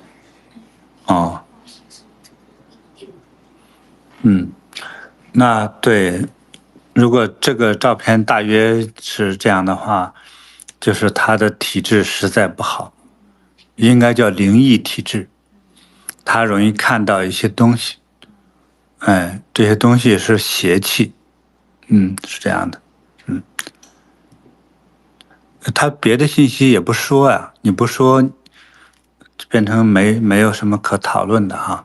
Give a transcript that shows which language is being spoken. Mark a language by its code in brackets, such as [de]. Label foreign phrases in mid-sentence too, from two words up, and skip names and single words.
[zh] 哦，那對，如果這個照片大約是這樣的話，就是他的體質實在不好，應該叫靈異體質，他容易看到一些東西，這些東西是邪氣，是這樣的，他別的信息也不說呀，你不說，變成沒有什麼可討論的哈。